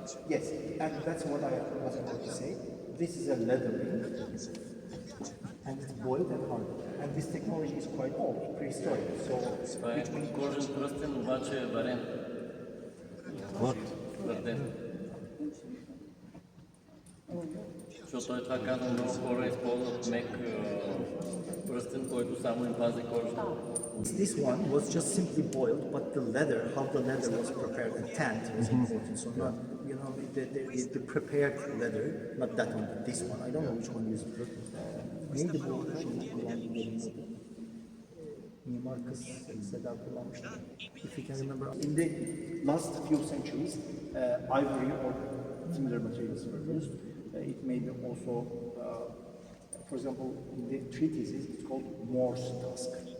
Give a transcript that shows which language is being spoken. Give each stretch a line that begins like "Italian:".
English: Yes, and that's what I was about to say. This is a leather ring, and it's boiled and hardened. And this technology is quite old, prehistoric. So
Bulgarian: Това е кожен пръстен, обаче е варен. Твърден. Защото той това казва, много хора използват мек пръстен, който само им пази кожата.
English: this one was just simply boiled, but the leather, how the leather was prepared, the tanned was important. So not, you know, the prepared leather, not that one, but this one. I don't know which one is.
Turkish: Neydi bu şimdi kullandığım mimar kız Seda kullanmıştı.
English: If you can remember, in the last few centuries, ivory or similar materials were used. It may be also, for example, in the treatises, it's called Morse tusk.